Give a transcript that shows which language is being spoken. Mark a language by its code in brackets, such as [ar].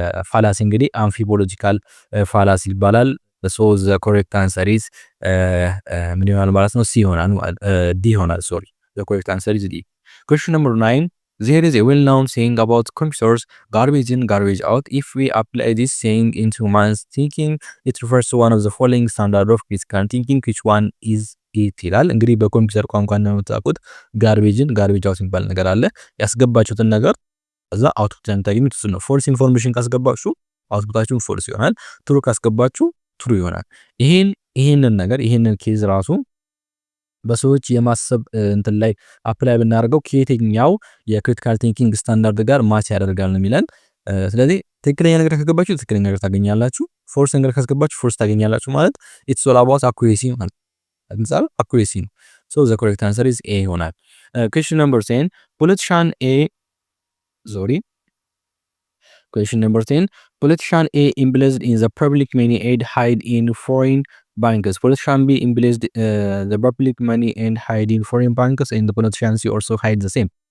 [am] ፋላሲ እንግዲህ አምፊቦሎጂካል ፋላሲ ይባላል። ሶ ዘ ኮሬክት አንሰር ኢዝ ምን ይሆናል ማለት ነው? ሲ ይሆናል፣ ዲ ይሆናል። ሶሪ ዘ ኮሬክት አንሰር ኢዝ ዲ። [en] Question number 9. There is a well-known saying about computers, garbage in, garbage out. If we apply this saying into man's thinking, it refers to one of the following standard of critical thinking. Which one is it [am] ይላል። እንግዲህ በኮምፒውተር ቋንቋ እንደምታውቁት ጋርቤጅን ጋርቤጅ አውት የሚባል ነገር አለ። ያስገባችሁትን ነገር እዛ አውትፑት እንደምታገኙት እሱ ነው። ፎልስ ኢንፎርሜሽን ካስገባችሁ አውትፑታችሁ ፎልስ ይሆናል። ትሩ ካስገባችሁ ትሩ ይሆናል። ይሄንን ነገር ይሄንን ኬዝ ራሱ በሰዎች የማሰብ እንትን ላይ አፕላይ ብናደርገው ከየትኛው የክሪቲካል ቲንኪንግ ስታንዳርድ ጋር ማች ያደርጋል ነው የሚለን። ስለዚህ ትክክለኛ ነገር ካስገባችሁ ትክክለኛ ነገር ታገኛላችሁ፣ ፎርስ ነገር ካስገባችሁ ፎርስ ታገኛላችሁ ማለት ኢትስ ኦል አባውት አኩሬሲ ማለት አንጻር አኩሬሲ ነው። ሶ ዘ ኮሬክት አንሰር ኢዝ ኤ ይሆናል። ኩዌስችን ነምበር 10 ፖለቲሻን ኤ [en] Question number 10. Politician A embezzled in the public money and hide in foreign banks. Politician B embezzled the public money and hide in foreign banks, and the politician C also hide the same.